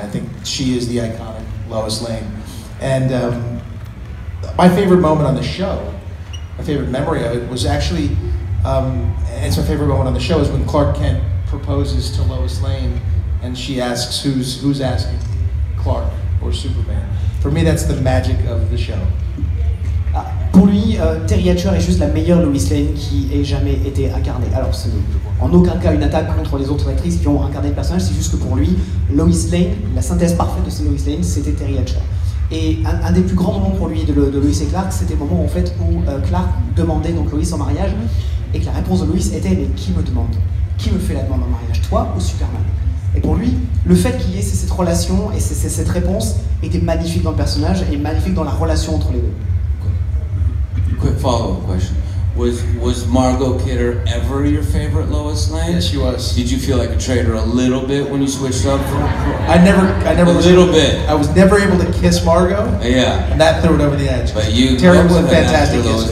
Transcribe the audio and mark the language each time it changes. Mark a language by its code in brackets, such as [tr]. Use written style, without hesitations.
[en] I think she is the iconic Lois Lane. And my favorite moment on the show, my favorite memory of it was actually, it's my favorite moment on the show is when Clark Kent proposes to Lois Lane and she asks who's asking, Clark or Superman. For me, that's the magic of the show. [fr] Pour lui, Terry Hatcher est juste la meilleure Lois Lane qui ait jamais été incarnée. Alors, c'est en aucun cas une attaque contre les autres actrices qui ont incarné le personnage, c'est juste que pour lui, Lois Lane, la synthèse parfaite de ces Lois Lane, c'était Terry Hatcher. Et un des plus grands moments pour lui de Lois et Clark, c'était le moment en fait où Clark demandait donc Lois en mariage, et que la réponse de Lois était mais qui me demande? Qui me fait la demande en mariage? Toi ou Superman? Et pour lui, le fait qu'il y ait cette relation et cette réponse était magnifique dans le personnage et magnifique dans la relation entre les deux. [en] Quick follow-up question. Was Margot Kidder ever your favorite Lois Lane? Yes, she was. Did you feel like a traitor a little bit when you switched up? I never a little bit. I was never able to kiss Margot. Yeah. And that threw it over the edge. But you Terry was a fantastic kisser.